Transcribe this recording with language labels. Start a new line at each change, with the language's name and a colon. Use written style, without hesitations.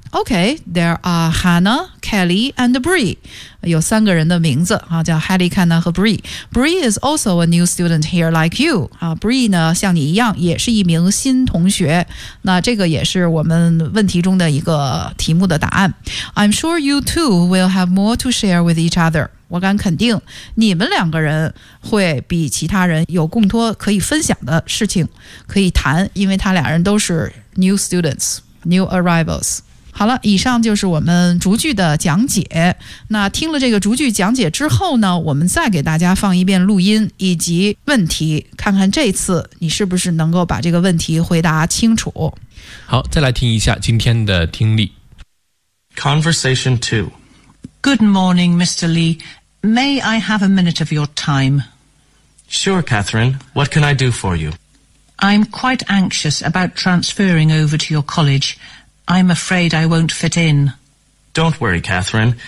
English: Okay, there are Hannah, Kelly, and Bree.
Chinese: 有三个人的名字、啊、叫 Hallie, Hannah 和 Bree.
English: Bree is also a new student here like you.、
Chinese: 啊、Bree 呢像你一样也是一名新同学。那这个也是我们问题中的一个题目的答案。
English: I'm sure you two will have more to share with each other.
Chinese: 我敢肯定你们两个人会比其他人有更多可以分享的事情可以谈因为他俩人都是
English: new students, new arrivals
Chinese: 好了以上就是我们逐句的讲解那听了这个逐句讲解之后呢我们再给大家放一遍录音以及问题看看这次你是不是能够把这个问题回答清楚好再来听一下今天的听力
English: Conversation 2 Good morning, Mr. Lee. May I have a minute of your time? Sure, Catherine. What can I do for you? I'm quite anxious about transferring over to your college. I'm afraid I won't fit in. Don't worry, Catherine.